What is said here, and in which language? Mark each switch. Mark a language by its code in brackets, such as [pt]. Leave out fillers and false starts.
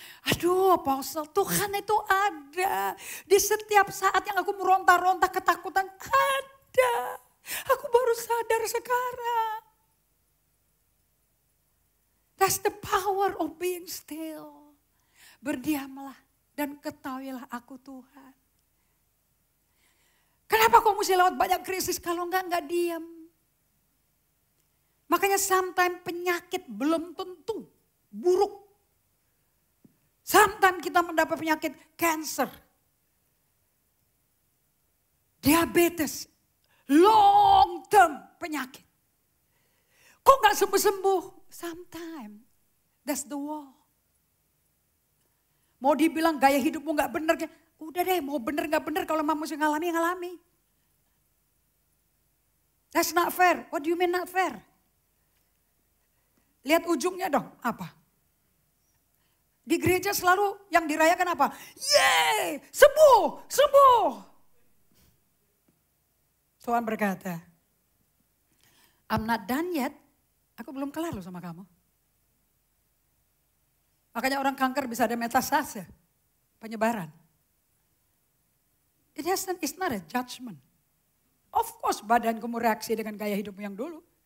[id] Aduh apostle, Tuhan itu ada. Di setiap saat yang aku meronta-ronta ketakutan, ada. Aku baru sadar sekarang. [en] That's the power of being still. [id] Berdiamlah dan ketahuilah aku Tuhan. Kenapa kau mesti lewat banyak krisis kalau enggak diam? Makanya sometimes penyakit belum tentu buruk. Sometimes kita mendapat penyakit cancer, diabetes, long term penyakit. Kok gak sembuh-sembuh? [en] Sometimes that's the wall. [id] Mau dibilang gaya hidupmu gak bener, udah deh mau bener gak bener kalau mau mesti ngalami, ngalami. [en] That's not fair. What do you mean not fair? [id] Lihat ujungnya dong, apa? Di gereja selalu yang dirayakan apa? Yeay, sembuh, sembuh. Tuhan berkata, [en] I'm not done yet. [id] Aku belum kelar loh sama kamu. Makanya orang kanker bisa ada metastase, penyebaran. [en] It's not a judgment. [id] Of course badan kamu reaksi dengan gaya hidupmu yang dulu.